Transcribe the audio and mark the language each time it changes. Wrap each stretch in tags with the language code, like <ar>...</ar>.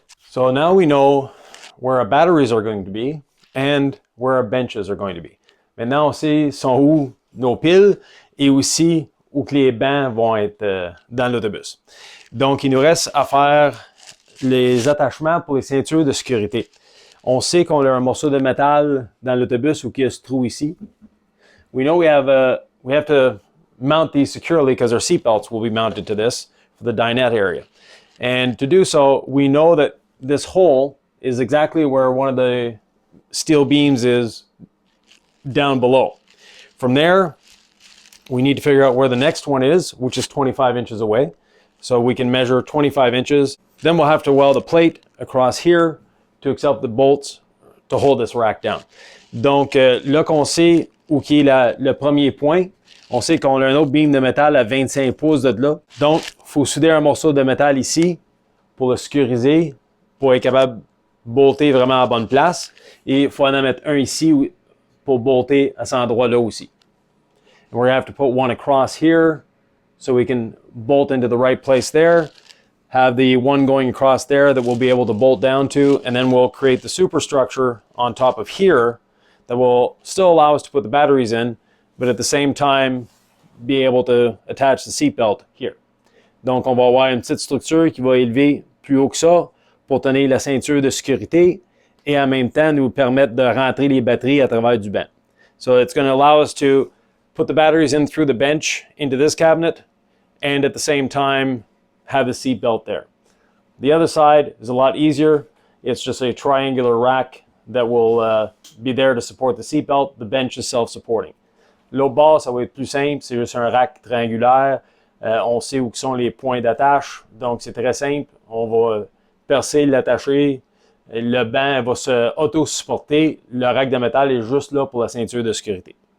<en>So now we know where our batteries are going to be and where our benches are going to be.</en> <fr>Maintenant, on sait sont où nos piles et aussi où que les bancs vont être dans l'autobus. Donc, il nous reste à faire les attachements pour les ceintures de sécurité. On sait qu'on a un morceau de métal dans l'autobus ou qu'il y a ce trou ici.</fr> <en>We know we have to mount these securely because our seat belts will be mounted to this for the dinette area. And to do so, we know that this hole is exactly where one of the steel beams is down below. From there, we need to figure out where the next one is, which is 25 inches away. So we can measure 25 inches. Then we'll have to weld a plate across here to accept the bolts to hold this rack down.</en> <fr>Donc là qu'on sait où qui est le premier point, on sait qu'on a un autre beam de métal à 25 pouces de là. Donc, il faut souder un morceau de métal ici pour le sécuriser, pour être capable de bolter vraiment à la bonne place. Et il faut en mettre un ici pour bolter à cet endroit-là aussi.</fr> <en>And we're going to have to put one across here so we can bolt into the right place there. Have the one going across there that we'll be able to bolt down to, and then we'll create the superstructure on top of here that will still allow us to put the batteries in, but at the same time be able to attach the seatbelt here.</en> <fr>Donc, on va avoir une petite structure qui va élever plus haut que ça pour tenir la ceinture de sécurité et en même temps nous permettre de rentrer les batteries à travers du banc.</fr> <en>So it's going to allow us to put the batteries in through the bench into this cabinet and at the same time have the seat belt there. The other side is a lot easier. It's just a triangular rack that will be there to support the seat belt. The bench is self-supporting.</en> <fr>L'autre bas, ça va être plus simple. C'est juste un rack triangulaire. On sait où sont les points d'attache. Donc, c'est très simple. On va percer, l'attacher. Le banc va se auto-supporter. Le rack de métal est juste là pour la ceinture de sécurité.</fr>